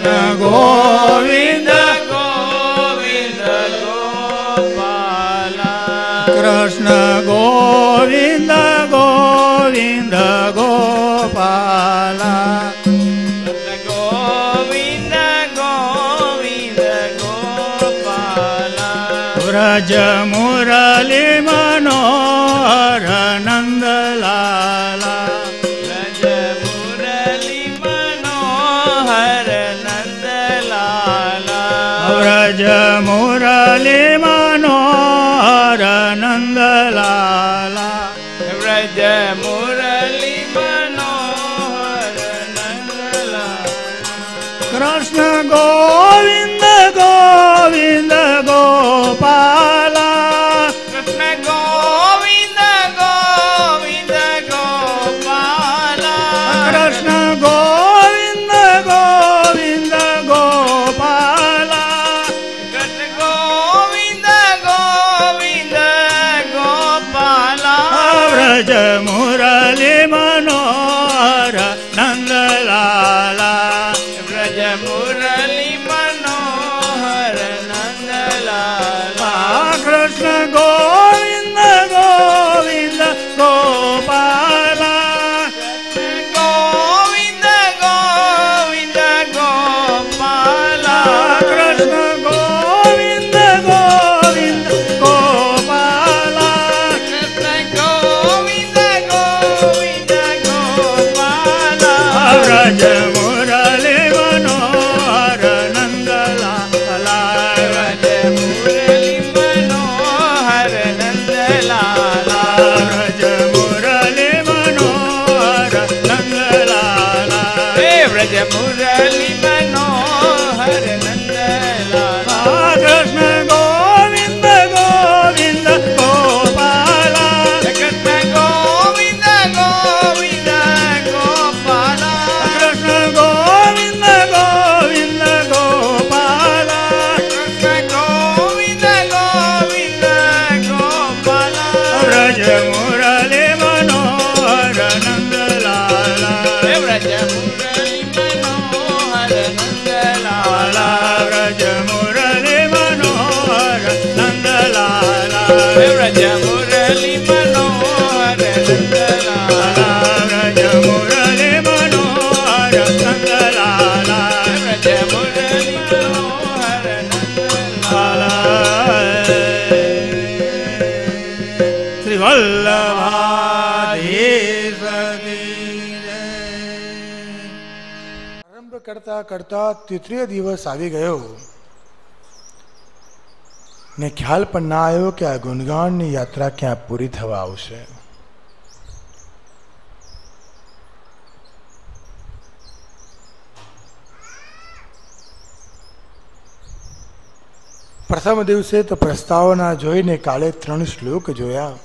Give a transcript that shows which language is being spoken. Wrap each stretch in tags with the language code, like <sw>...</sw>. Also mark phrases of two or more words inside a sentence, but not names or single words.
<hi>गोविंद गोविंद गोपाला कृष्ण गोविंद गोविंद गोपाला गोविंद गोविंद गोपाला व्रज मुरली मनोहर नंद लाला व्रज मुरली मनोहर नंद लाला व्रज मुरली मनोहर नंद लाला व्रज मुरली मनोहर नंद लाला कृष्ण गोविंद गोविंद गोपाला कृष्ण गोविंद गोविंद गोपाला कृष्ण गोविंद गोविंद गोपाला कृष्ण गोविंद गोविंद गोपाला व्रज मुरली मनोहर नंद लाला व्रज मुरली मनोहर नंद लाला कृष्ण गोविंद गोविंद गोपाला गोविंद गोविंद गोपाला कृष्ण गोविंद गोविंद गोपाला कृष्ण गोविंद गोविंद गोपाला व्रज मुरली मनोहर नंद लाला व्रज मुरली मनोहर नंद लाला व्रज मुरली मनोहर नंद लाला व्रज मुरली मनोहर नंद लाला कृष्ण गोविंद गोविंद गोपाला कृष्ण गोविंद गोविंद गोपाला कृष्ण गोविंद गोविंद गोपाला कृष्ण गोविंद गोविंद गोपाला व्रज मुरली मनोहर नंद लाला व्रज मुरली मनोहर नंद लाला व्रज मुरली मनोहर नंद लाला व्रज मुरली मनोहर नंद लाला व्रज मुरली मनोहर नंद लाला व्रज मुरली मनोहर नंद लाला श्री वल्लभाधीश की जय।</hi> <gu>આરંભ કરતા કરતા તૃતીય દિવસ આવી ગયો ને ખ્યાલ પણ ના આવ્યો કે આ ગુણગાનની યાત્રા ક્યાં પૂરી થવા આવશે. પ્રથમ દિવસે તો પ્રસ્તાવના જોઈને કાલે 3 શ્લોક જોયા</gu>